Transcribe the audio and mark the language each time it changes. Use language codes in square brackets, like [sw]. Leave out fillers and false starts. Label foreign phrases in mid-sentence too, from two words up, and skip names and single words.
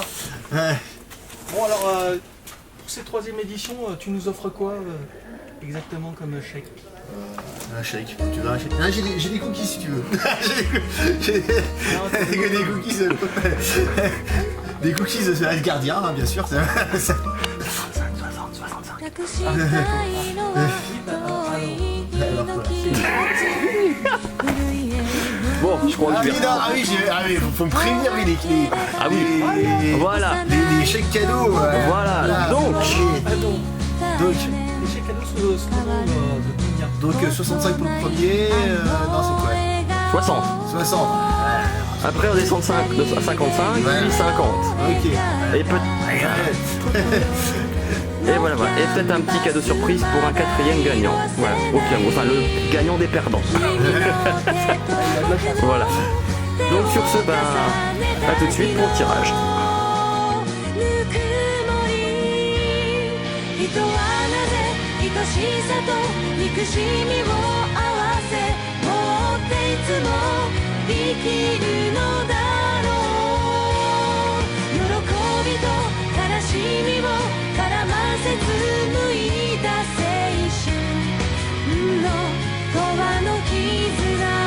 [fr] Bon alors, pour cette 3e édition, tu nous offres quoi exactement comme chèque? Un shake, tu veux un shake? Ah, j'ai des cookies si tu veux. J'ai des cookies. Des cookies de Red Gardien, hein, bien sûr. [ja] 隠したいのは遠い日の気持ち古い絵 [fr] Bon, je crois que je vais. Ah oui, faut me prévenir, oui, Ah oui, voilà. les chèques cadeaux. Voilà, donc. Donc, Les chèques cadeaux sont de combien? 65 pour le premier. Non, c'est quoi? 60. 60. Après, on descend à 55, puis 50. Ok. Et Et voilà, voilà. Et peut-être un petit cadeau surprise pour un 4e gagnant. Voilà, au pire, enfin le gagnant des perdants. Voilà. Donc sur ce, à tout de suite pour le tirage. [ja] ぬくもり人はなぜ愛しさと憎しみを合わせ持っていつも生きるのだろう喜びと悲しみを絡ませ紡いだ青春の永遠の絆